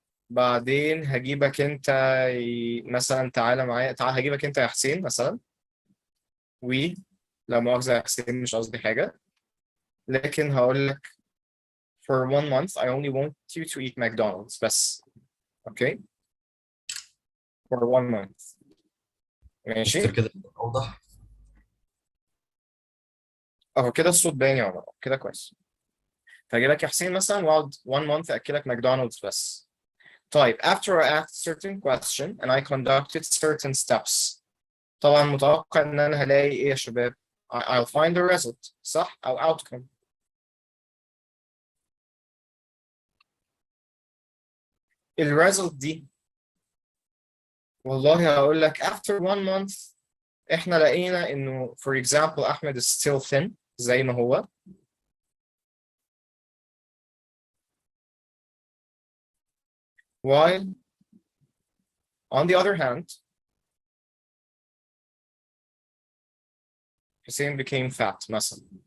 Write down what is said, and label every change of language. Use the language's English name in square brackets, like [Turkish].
[Arabic] بعدين هجيبك انت مثلا تعالى معايا، هجيبك انت يا حسين مثلا، لا مؤاخذة يا حسين مش قصدي حاجة، لكن هقول لك for 1 month I only want you to eat McDonald's بس. [English] Okay for 1 month ماشي. [Arabic] مستر كده اوضح. اهو كده الصوت باين يا عمر كده كويس. فهجيبك يا حسين مثلا واقعد 1 month اكلك ماكدونالدز بس. [English] طيب after I asked certain question and I conducted certain steps طبعا متوقع ان انا هلاقي ايه يا شباب؟ I'll find the result صح او outcome. الريزلت دي والله هقول لك after 1 month احنا لقينا انه for example احمد is still thin زي ما هو، while on the other hand Hussein became fat مثلا.